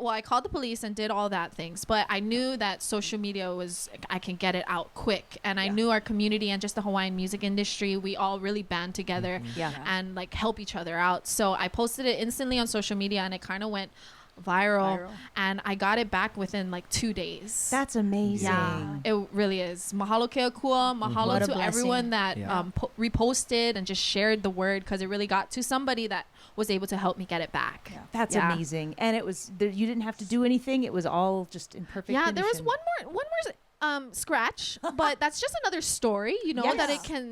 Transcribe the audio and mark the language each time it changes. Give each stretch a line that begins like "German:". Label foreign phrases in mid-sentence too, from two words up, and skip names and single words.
English: Well, I called the police and did all that things, but I knew that social media I can get it out quick, and I knew our community and just the Hawaiian music industry, we all really band together and like help each other out. So I posted it instantly on social media, and it kind of went viral, and I got it back within like 2 days. That's amazing. Yeah, it really is.
Hawaiian: Mahalo ke akua.
English: Mahalo to everyone that reposted and just shared the word, because it really got to somebody that was able to help me get it back. That's amazing. And it was you didn't have to do anything. It was all just in perfect condition. There was one more scratch, but that's just another story, that it can.